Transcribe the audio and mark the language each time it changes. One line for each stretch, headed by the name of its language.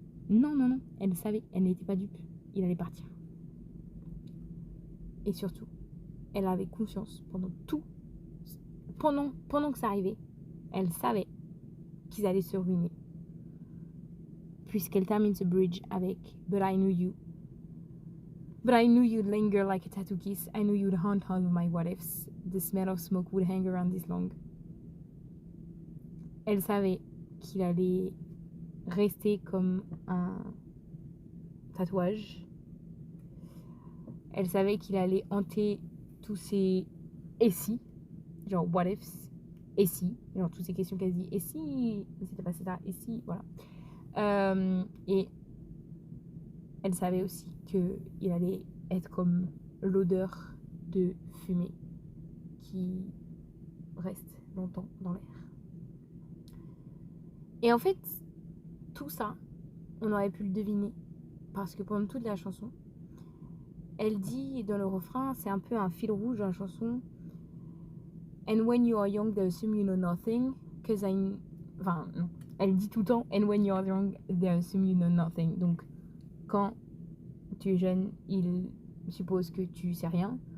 French: Non, elle savait, elle n'était pas dupe, il allait partir. Et surtout, elle avait conscience pendant que ça arrivait, elle savait qu'ils allaient se ruiner. Puisqu'elle termine ce bridge avec
English: But I knew you. But I knew you'd linger like a tattoo kiss. I knew you'd haunt all of my what ifs. The smell of smoke would hang around this long.
French: Elle savait qu'il allait rester comme un tatouage. Elle savait qu'il allait hanter tous ces et si, genre
English: what ifs,
French: et si, genre toutes ces questions qu'elle se dit, et si c'était passé là, et si, voilà. Et elle savait aussi qu'il allait être comme l'odeur de fumée qui reste longtemps dans l'air. Et en fait, tout ça, on aurait pu le deviner parce que pendant toute la chanson, elle dit dans le refrain, c'est un peu un fil rouge dans la chanson.
English: And when you are young, they assume you know nothing.
French: Enfin, non. Elle dit tout le temps,
English: and when you are young, they assume you know nothing.
French: Donc, quand tu es jeune, ils supposent que tu sais rien.